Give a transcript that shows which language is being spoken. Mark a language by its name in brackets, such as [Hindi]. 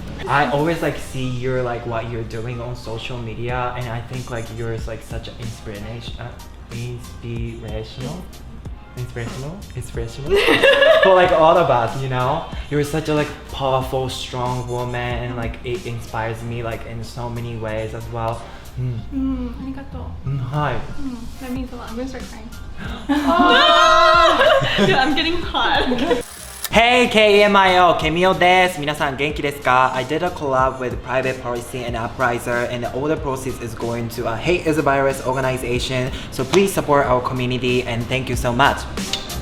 [English] I always like see your like what you're doing on social media, and I think like you're like such an inspirational for like all of us, you know. You're such a like powerful, strong woman, and like it inspires me like in so many ways as well. [Japanese] Arigato. [English] Hi. That means a lot. I'm gonna start crying. Yeah, I'm getting hot. [Japanese] Hey, KEMIO, KEMIO です。皆さん元気ですか? [English] I did a collab with Private Policy and UPRISER, and all the proceeds is going to a Hate is a Virus organization. So please support our community, and thank you so much.